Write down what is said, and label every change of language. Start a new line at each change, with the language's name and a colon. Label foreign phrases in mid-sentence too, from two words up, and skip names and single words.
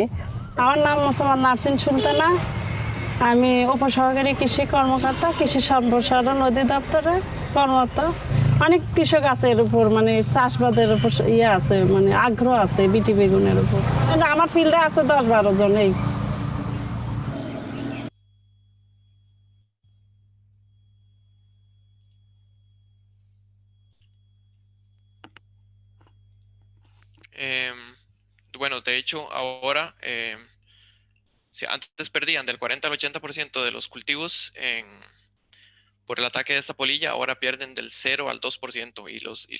Bangla: আমার নাম মোসাম্মদ নার্সিন সুলতানা, আমি উপসহকারী কৃষি কর্মকর্তা, কৃষি সম্প্রসারণ অধিদপ্তরে কর্মরত। অনেক কৃষক আছে এর উপর, মানে চাষবাদের উপর আছে, মানে আগ্রহ আছে বিটি বেগুনের উপর। আমার ফিল্ডে আছে 10-12 জন। এই
Spanish: Bueno, de hecho, ahora, antes perdían del 40 al 80% de los cultivos por el ataque de esta polilla, ahora pierden del 0 al 2%, y